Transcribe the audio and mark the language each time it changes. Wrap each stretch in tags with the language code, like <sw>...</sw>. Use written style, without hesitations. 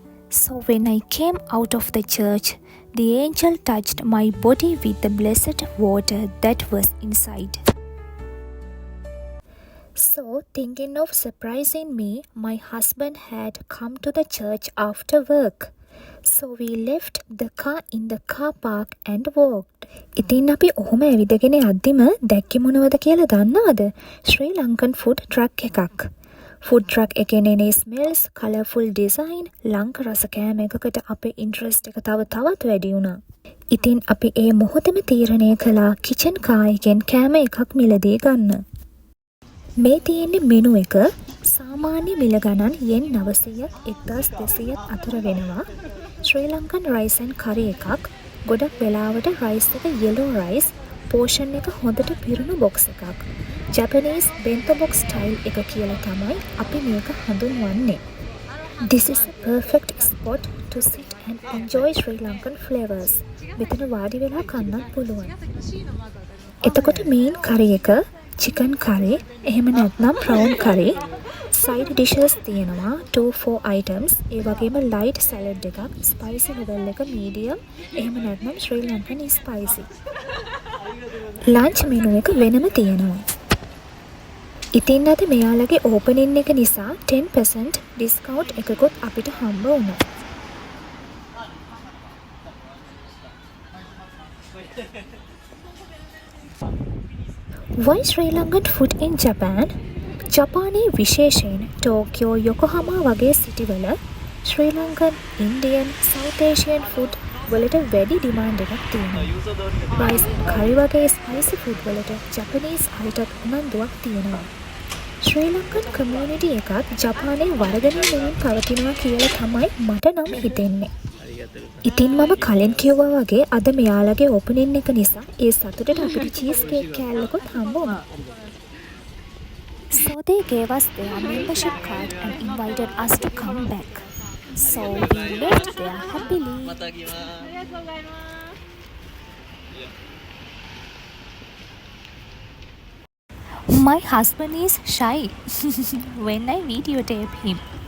<en>So when I came out of the church, the angel touched my body with the blessed water that was inside. So thinking of surprising me, my husband had come to the church after work. So we left the car in the car park and walked.</en> <si>ඉතින් අපි ඔහොම ඇවිදගෙන යද්දිම දැක්කේ මොනවද කියලා දන්නවද? ශ්‍රී Lankan food truck එකක්. Food truck එකේ එන ස්මෙල්ස්, කලර්ෆුල් ඩිසයින්, ලංක රස කෑම එකකට අපේ ඉන්ට්‍රස්ට් එක තවත් වැඩි වුණා. ඉතින් අපි ඒ මොහොතේම තීරණය කළා කිචන් කා එකෙන් කෑම එකක් මිලදී ගන්න. මේ තියෙන්නේ මෙනු එක. සාමාන්‍ය මිල ගණන් yen 900ත් 1200ත් අතර වෙනවා. ශ්‍රී ලංකන් රයිස් ඇන්ඩ් කරි එකක්. ගොඩක් වෙලාවට රයිස් එක yellow rice, පෝෂන් එක හොඳට පිරුණු බොක්ස් එකක්.</si> <en>Japanese bento box style</en> <si>එක කියලා තමයි අපි මේක හඳුන්වන්නේ.</si> <en>This is a perfect spot to sit and enjoy Sri Lankan flavors.</en> <si>මෙතන වාඩි වෙලා කන්නත් පුළුවන්. එතකොට මේන් කරි එක chicken curry, එහෙම නැත්නම් prawn curry. Side dishes තියෙනවා 2-4 items. ඒ වගේම light salad එකක්, spicy noodle එක medium, එහෙම නැත්නම් Sri Lankan spicy. Lunch menu එක වෙනම තියෙනවා. ඉතින් අද මෙයාලගේ ඕපනින් එක නිසා 10% ඩිස්කවුන්ට් එකකුත් අපිට හම්බ වුණා.</si> <en>Why Sri Lankan food in Japan?</en> <si>ජපානයේ විශේෂයෙන් ටෝකියෝ යොකොහාමා වගේ සිටිවල ශ්‍රී Lankan Indian south Asian food වලට වැඩි ඩිමාන්ඩ් එකක් තියෙනවා. රයිස් කරි වගේ ස්පයිසි ෆුඩ් වලට ජපනීස් අයටත් උනන්දුවක් තියෙනවා. ශ්‍රී ලංකන් කමියුනිටි එකක් ජපානයේ වර්ධනය වෙමින් පවතිනවා කියලා තමයි මට නම් හිතෙන්නේ. ඉතින් මම කලින් කිව්වා වගේ අද මෙයාලගේ ඕපනින් එක නිසා ඒ සතුටට අපිට චීස් කේක් කෑල්ලකුත් හම්බ වුණා.</si> <en>So they gave us their membership card and invited us to come back. So we left there happily. My husband is shy when I videotape him.</en>